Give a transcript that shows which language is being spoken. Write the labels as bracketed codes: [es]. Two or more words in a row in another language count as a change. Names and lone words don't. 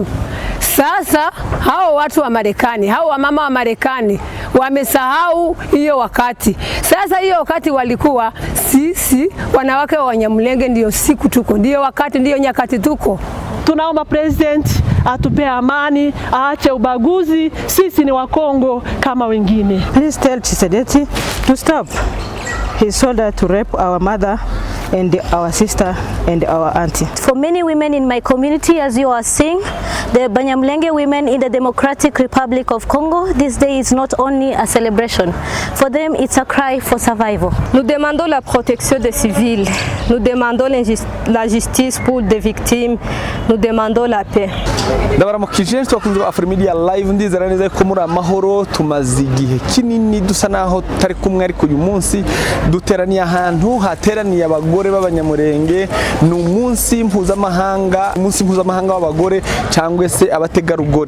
[sw] Sasa hao watu wa Marekani, hao wamama wa Marekani wamesahau hiyo wakati. Sasa hiyo wakati walikuwa sisi wanawake wa Wanyamulenge ndio siku tuko, ndio wakati, ndio nyakati tuko. Tunaomba president atupe amani, aache ubaguzi, sisi ni Wakongo kama wengine. [en] Please tell Tshisekedi to stop his order to rape our mother and our sister and our auntie. For many women in my community, as you are seeing, the Banyamulenge women in the Democratic Republic of Congo, this day is not only a celebration. For them, it's a cry for survival. [fr] Nous demandons la protection des civils. Nous demandons la justice pour des victimes. Nous demandons la paix. [rw] Ndabaramukije twakunze Afrimedia live ndizera neza ko muri amahoro tumaze igihe kinini dusa naho tari kumwe ariko uyu munsi duteraniye ahantu hateraniye abagore b'Abanyamulenge ni umunsi mpuzamahanga w'abagore cyangwa se abategarugori.